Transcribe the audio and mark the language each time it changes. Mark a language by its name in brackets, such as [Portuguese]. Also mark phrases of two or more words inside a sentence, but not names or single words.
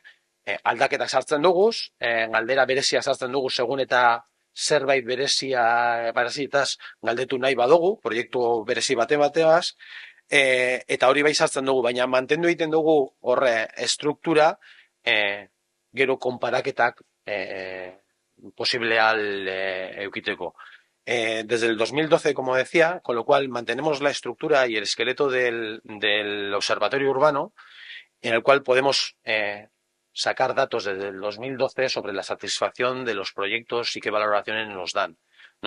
[Basque] Aldaketak sartzen duguz, galdera berezia sartzen dugu segun eta zerbait berezietaz galdetu nahi badugu, proiektu berezi bateaz, eta hori bai sartzen dugu, baina mantendu egiten dugu horre estruktura, gero konparaketak posible al eukiteko. [Spanish] Desde el 2012, como decía, con lo cual mantenemos la estructura y el esqueleto del observatorio urbano, en el cual podemos sacar datos desde el 2012 sobre la satisfacción de los proyectos y qué valoraciones nos dan, ¿no?